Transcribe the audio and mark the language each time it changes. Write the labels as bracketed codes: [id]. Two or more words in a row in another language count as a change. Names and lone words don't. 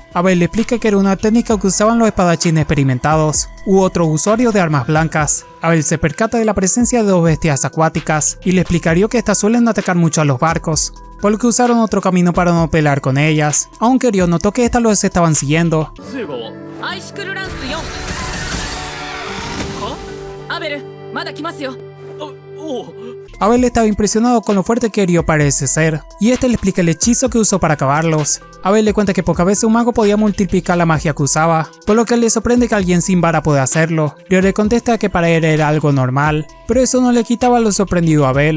[es] Abel le explica que era una técnica que usaban los espadachines experimentados, u otros usuarios de armas blancas. Abel se percata de la presencia de dos bestias acuáticas, y le explicaría que estas suelen atacar mucho a los barcos, por lo que usaron otro camino para no pelear con ellas, aunque Ryo notó que estas los estaban siguiendo. [ja] アイシクルランス4。アベル、まだ来ますよ。 [es] Abel estaba impresionado con lo fuerte que Ryo parece ser, y este le explica el hechizo que usó para acabarlos. Abel le cuenta que pocas veces un mago podía multiplicar la magia que usaba, por lo que le sorprende que alguien sin vara pueda hacerlo. Ryo le contesta que para él era algo normal, pero eso no le quitaba lo sorprendido a Abel.